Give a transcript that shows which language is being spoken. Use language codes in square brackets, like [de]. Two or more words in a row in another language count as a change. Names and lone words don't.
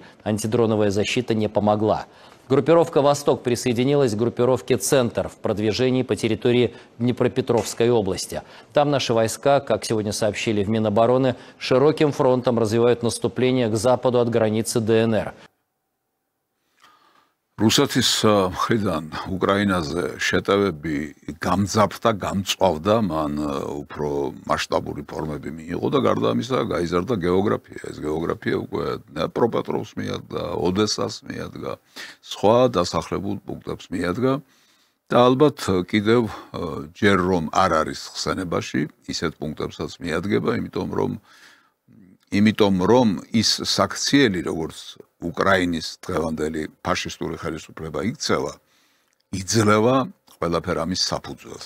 [ru] Антидроновая защита не помогла. Группировка «Восток» присоединилась к группировке «Центр» в продвижении по территории Днепропетровской области. Там наши войска, как сегодня сообщили в Минобороны, широким фронтом развивают наступление к западу от границы ДНР. [ka] რუსეთის მხრიდან უკრაინაზე შეტევები გამძაფრდა, გამწვავდა, მან უფრო მასშტაბური ფორმები მიიღო და გარდა ამისა გაიზარდა გეოგრაფია. ეს გეოგრაფია უკვე დნეპროპეტროვსკს მიადგა, ოდესას მიადგა, სხვა დასახლებულ პუნქტებს მიადგა და ალბათ კიდევ ჯერ რომ არ არის ხსენებაში ისეთ პუნქტებსაც მიადგება, იმიტომ რომ ის საქციელი როგორც უკრაინის დღევანდელი ფაშისტური ხელისუფლება იქცევა, იძლევა ყველაფერ ამის საფუძველს.